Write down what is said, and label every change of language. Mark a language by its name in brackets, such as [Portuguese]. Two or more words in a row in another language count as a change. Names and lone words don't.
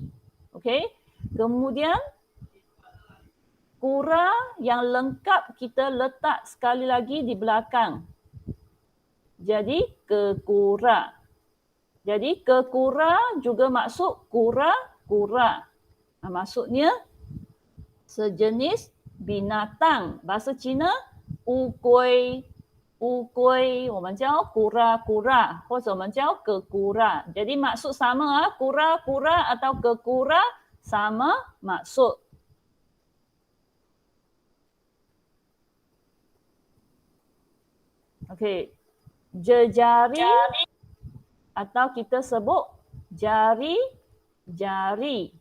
[Malay] Okey, kemudian kura yang lengkap kita letak sekali lagi di belakang. Jadi kekura. Jadi kekura juga maksud kura-kura. Maksudnya sejenis binatang. Bahasa Cina, [Chinese] 乌龟。乌龟, 我们叫 kura-kura 或者我们叫 kekura. [Malay] Jadi maksud sama, kura-kura atau kekura sama maksud. Okey. Jejari atau kita sebut jari-jari.